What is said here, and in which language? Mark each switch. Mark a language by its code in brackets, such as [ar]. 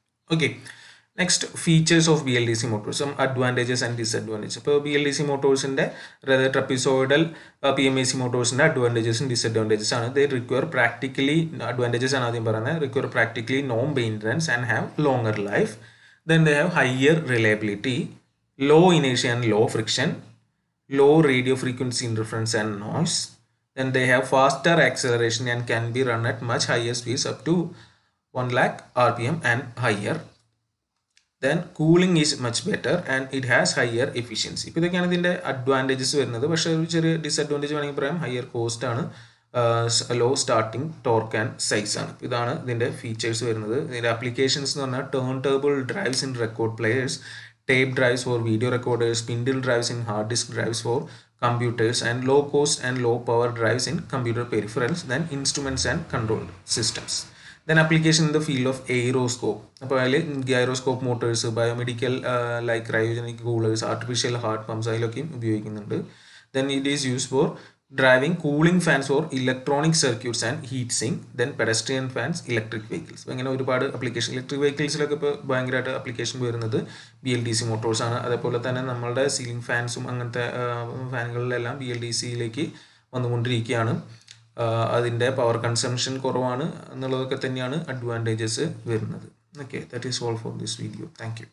[en] Okay, next features of BLDC motors, some advantages and disadvantages. [ml] ഇപ്പോൾ BLDC മോട്ടോഴ്സിൻ്റെ അതായത് trapezoidal PMAC മോട്ടോഴ്സിൻ്റെ അഡ്വാൻറ്റേജസും disadvantages ആണ്. [en] they require practically, [ml] advantages ആണ് ആദ്യം പറയുന്നത്, [en] Require practically no maintenance and have longer life. Then they have higher reliability, low inertia and low friction, low radio frequency interference and noise. Then they have faster acceleration and can be run at much higher speeds up to 1 lakh RPM and higher. Then cooling is much better and it has higher efficiency. [ml] ഇപ്പോൾ ഇതൊക്കെയാണ് ഇതിൻ്റെ advantages വരുന്നത്. പക്ഷേ ഒരു ചെറിയ disadvantage വേണമെങ്കിൽ പറയാം, higher cost ആണ്, law starting torque and size ആണ്. ഇതാണ് ഇതിൻ്റെ ഫീച്ചേഴ്സ് വരുന്നത്. ഇതിൻ്റെ ആപ്ലിക്കേഷൻസ് എന്ന് പറഞ്ഞാൽ [en] Turn table drives in record players, tape drives for video recorders, spindle drives in hard disk drives for computers, and low cost and low power drives in computer peripherals, then instruments and control systems. Then application in the field of aeroscope. [ml] അപ്പോൾ അതിൽ gyroscope motors, biomedical like cryogenic coolers, artificial heart pumps അതിലൊക്കെയും ഉപയോഗിക്കുന്നുണ്ട്. [en] Then it is used for driving cooling fans for electronic circuits and heat sink, then pedestrian fans, electric vehicles. [ml] അപ്പോൾ ഇങ്ങനെ ഒരുപാട് application, electric വെഹിക്കിൾസിലൊക്കെ ഇപ്പോൾ ഭയങ്കരമായിട്ട് application വരുന്നത് BLDC Motors ആണ്. അതേപോലെ തന്നെ നമ്മളുടെ സീലിംഗ് ഫാൻസും അങ്ങനത്തെ ഫാനുകളിലെല്ലാം BLDCയിലേക്ക് വന്നുകൊണ്ടിരിക്കുകയാണ്. അതിൻ്റെ പവർ കൺസംഷൻ കുറവാണ് എന്നുള്ളതൊക്കെ തന്നെയാണ് അഡ്വാൻറ്റേജസ് വരുന്നത്. Okay, [en] That is all for this video. Thank you.